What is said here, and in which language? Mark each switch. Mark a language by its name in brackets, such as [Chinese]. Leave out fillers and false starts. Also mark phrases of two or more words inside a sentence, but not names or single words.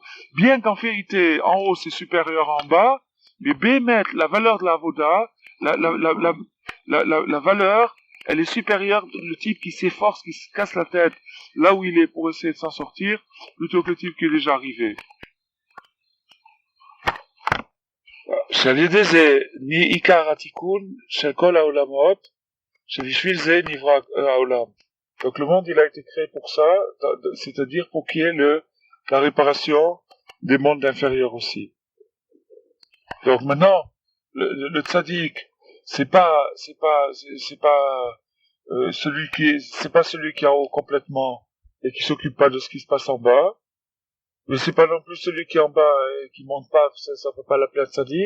[French] Bien qu'en vérité, en haut c'est supérieur en bas, mais Bémet, la valeur de la Avoda, la valeur, elle est supérieure, le type qui s'efforce, qui se casse la tête là où il est pour essayer de s'en sortir, plutôt que le type qui est déjà arrivé. [Hebrew] שעל ידי זה עיקר התיקון של כל העולמות, שבשביל זה נברא העולם. [French] Donc le monde il a été créé pour ça, c'est-à-dire pour qu'il y ait la réparation des mondes inférieurs aussi. Donc maintenant, le tzaddik, c'est pas celui qui est en haut complètement et qui s'occupe pas de ce qui se passe en bas, mais c'est pas non plus celui qui est en bas et qui monte pas, ça peut pas l'appeler un tzaddik.